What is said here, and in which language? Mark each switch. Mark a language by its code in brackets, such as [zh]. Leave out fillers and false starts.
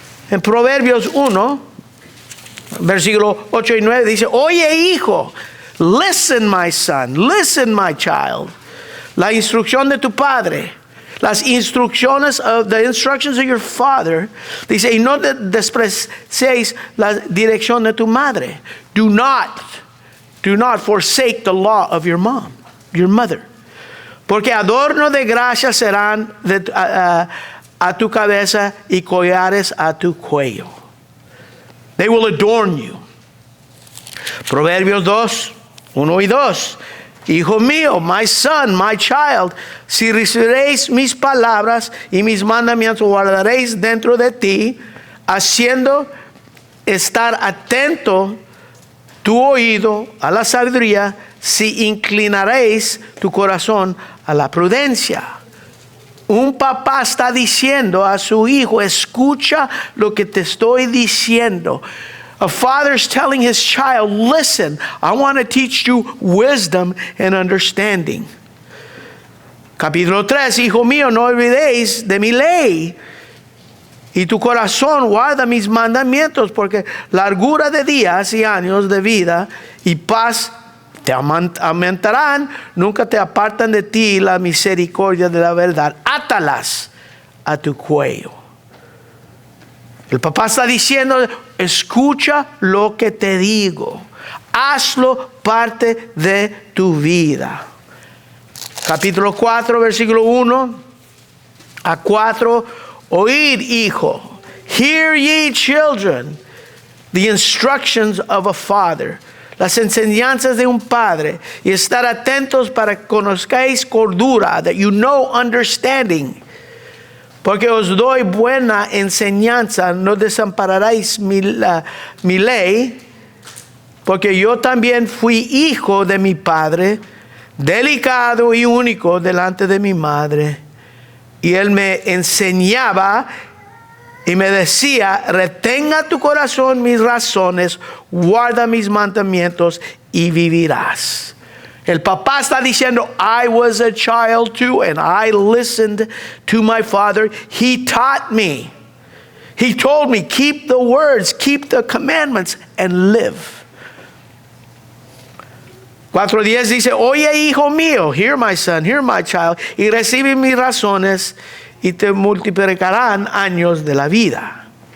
[es] En Proverbios 1, versículo 8 y 9 dice: oye, hijo, [en] listen, my son, listen, my child. [es] La instrucción de tu padre, las instrucciones [en] the instructions of your father. [es] Dice, y no despreciéis la dirección de tu madre. [en] Do not forsake the law of your mom, your mother. [es] Porque adorno de gracia serán a tu cabeza y collares a tu cuello. [en] They will adorn you. [es] Proverbios 2, 1 y 2. Hijo mío, [en] my son, my child, [es] si recibiréis mis palabras y mis mandamientos guardaréis dentro de ti, haciendo estar atento tu oído a la sabiduría, si inclinaréis tu corazón a la prudencia. Un papá está diciendo a su hijo, escucha lo que te estoy diciendo. [en] A father's telling his child, listen, I want to teach you wisdom and understanding. [es] Capítulo 3, hijo mío, no olvidéis de mi ley. Y tu corazón guarda mis mandamientos, porque largura de días y años de vida y paz te aumentarán, nunca te apartan de ti la misericordia de la verdad. Átalas a tu cuello. El papá está diciendo, escucha lo que te digo. Hazlo parte de tu vida. Capítulo 4, versículo 1 a 4. Oíd, hijo. [en] Hear ye, children, the instructions of a father. [es] Las enseñanzas de un padre. Y estar atentos para que conozcáis cordura, [en] that you know understanding. [es] Porque os doy buena enseñanza, no desampararéis mi ley, porque yo también fui hijo de mi padre, delicado y único delante de mi madre. Y él me enseñaba y me decía, retenga tu corazón mis razones, guarda mis mandamientos y vivirás. El papá está diciendo, [en] I was a child too, and I listened to my father. He taught me. He told me, keep the words, keep the commandments, and live. [es] 4:10 dice, oye, hijo mío, [en] hear my son, hear my child, [es] y recibe mis razones, y te multiplicarán años de la vida.